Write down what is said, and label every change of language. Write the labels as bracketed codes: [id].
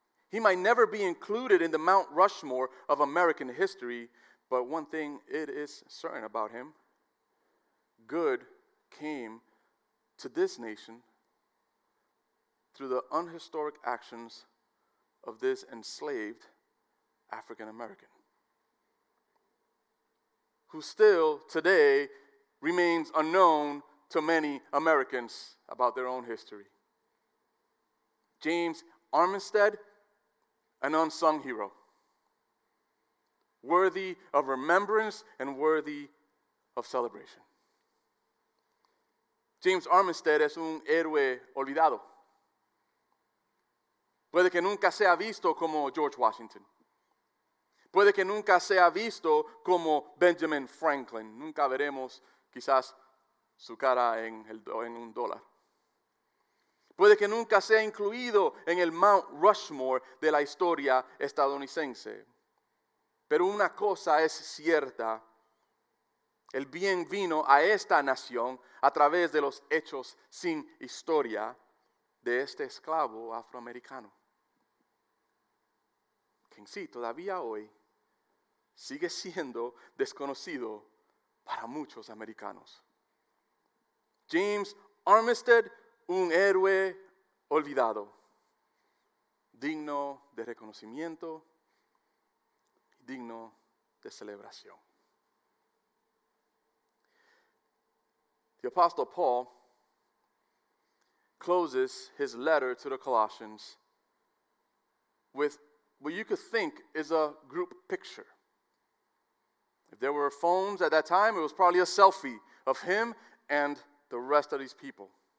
[en] He might never be included in the Mount Rushmore of American history, but one thing it is certain about him: good came to this nation through the unhistoric actions of this enslaved African American, who still today remains unknown to many Americans about their own history. James Armistead, an unsung hero, worthy of remembrance and worthy of celebration. [es] James Armistead es un héroe olvidado. Puede que nunca sea visto como George Washington. Puede que nunca sea visto como Benjamin Franklin. Nunca veremos quizás su cara en un dólar. Puede que nunca sea incluido en el Mount Rushmore de la historia estadounidense. Pero una cosa es cierta: el bien vino a esta nación a través de los hechos sin historia de este esclavo afroamericano, quien sí, todavía hoy sigue siendo desconocido para muchos americanos. James Armistead, un héroe olvidado, digno de reconocimiento, digno de celebración. [en] The Apostle Paul closes his letter to the Colossians with what you could think is a group picture. If there were phones at that time, it was probably a selfie of him and the rest of these people.